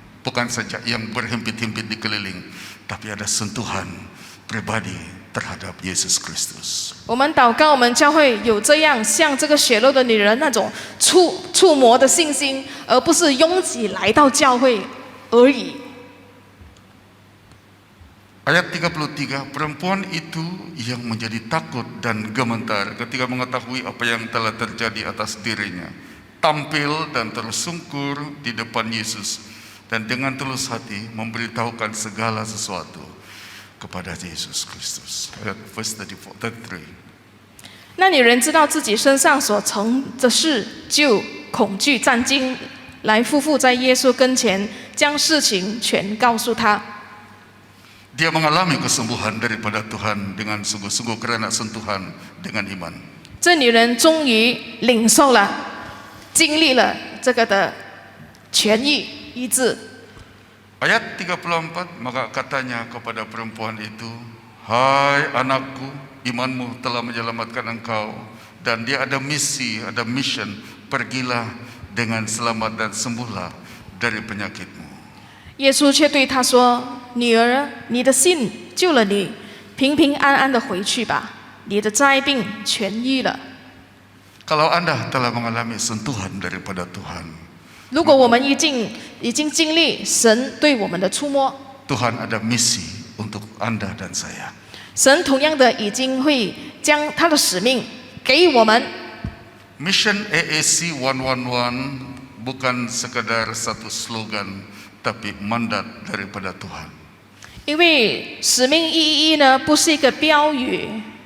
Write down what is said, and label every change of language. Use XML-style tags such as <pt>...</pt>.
<ms>Bukan saja yang berhimpit-himpit di keliling, tapi ada sentuhan pribadi terhadap Yesus Kristus.</ms> <zh>我们祷告，我们教会有这样像这个血漏的女人那种触摸的信心，而不是拥挤来到教会而已。</zh> <ms>Ayat 33, perempuan itu yang menjadi takut dan gemetar ketika mengetahui apa yang telah terjadi atas dirinya, tampil dan tersungkur di depan Yesus dan dengan tulus hati memberitahukan segala sesuatu kepada Yesus Kristus. Ayat</ms> <en>verse</en> <ms>33.</ms> <zh>那女人知道自己身上所成的事，就恐惧战惊，来匍匐在耶稣跟前，将事情全告诉他。</zh> <ms>Dia mengalami kesembuhan daripada Tuhan dengan sungguh-sungguh kerana sentuhan dengan iman.</ms> <zh>这女人终于领受了，经历了这个的痊愈医治。</zh> <ms>Ayat 34, maka katanya kepada perempuan itu, Hai anakku, imanmu telah menyelamatkan engkau. Dan dia ada misi, ada mission. Pergilah dengan selamat dan sembuhlah dari penyakitmu.</ms> <zh>耶稣却对他说：“女儿，你的信救了你，平平安安的回去吧，你的灾病痊愈了。”</zh> <ms>Kalau Anda telah mengalami sentuhan daripada Tuhan,</ms> <zh>如果我们已经经历神对我们的触摸，</zh> <ms>Tuhan ada misi untuk Anda dan saya.</ms> <zh>神同样的已经会将他的使命给我们。</zh> <ms>Mission AAC 111 bukan sekadar satu slogan, tapi mandat daripada Tuhan.</ms> <zh>因为使命111呢，不是一个标语。</zh>